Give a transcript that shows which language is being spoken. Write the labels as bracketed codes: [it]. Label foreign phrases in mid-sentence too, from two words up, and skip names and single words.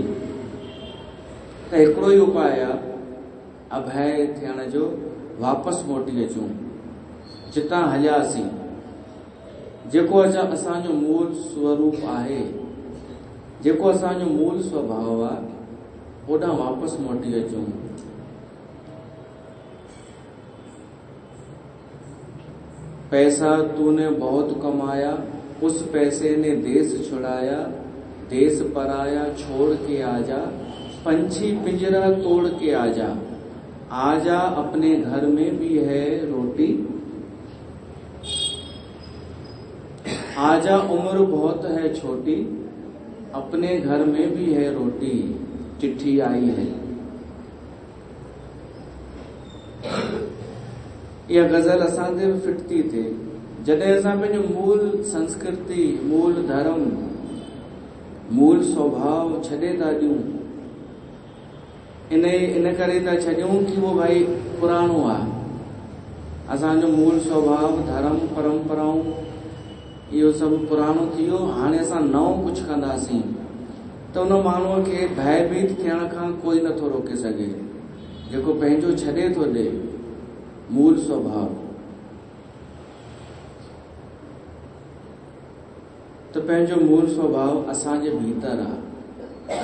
[sd] त हिकिड़ो ई उपाय आहे अभय थियण जो, वापसि मोटी अचूं जितां हलियासीं, जेको असांजो मूल स्वरूप आहे, जेको असांजो मूल स्वभाव आहे, ओॾां वापसि मोटी अचूं। [hi] पैसा तूने बहुत कमाया, उस पैसे ने देश छुड़ाया, देश पराया छोड़ के आजा, पंछी पिंजरा तोड़ के आजा, आजा अपने घर में भी है रोटी, आजा उम्र बहुत है छोटी, अपने घर में भी है रोटी, चिट्ठी आई है। [sd] इहा गज़ल असांखे बि फिट थी थिए। जॾहिं असां पंहिंजो मूल संस्कृति, मूल धर्म, मूल स्वभाव छॾे था ॾियूं, इन करे था छॾियूं कि उहो भाई पुराणो आहे। असांजो मूल स्वभाव, धर्म, परंपराऊं, इहो सभु पुराणो थी वियो, हाणे असां नओं कुझु कंदासीं त उन माण्हूअ खे भयभीत थियण खां कोई नथो रोके सघे, जेको पंहिंजो छॾे थो ॾे मूल स्वभाव। त पंहिंजो मूल स्वभाव असांजे भीतर आहे।